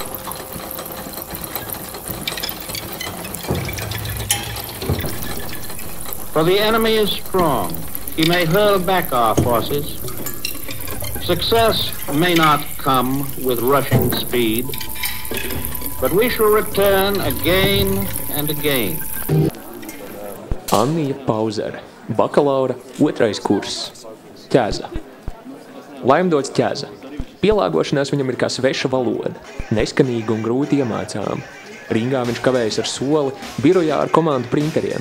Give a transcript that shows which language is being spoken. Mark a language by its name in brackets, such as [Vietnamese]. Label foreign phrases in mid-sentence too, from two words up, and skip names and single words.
[English] For the enemy is strong. He may hurl back our forces. Success may not come with rushing speed, but we shall return again and again. [Latvian] Annija Pauzere, bakalaura, 2. kurss. Ķeza. Laimdots ķeza. Pielāgošanās viņam ir kā sveša valoda, neskanīga un grūti iemācām. Ringā viņš kavējas ar soli, birojā ar komandu printeriem.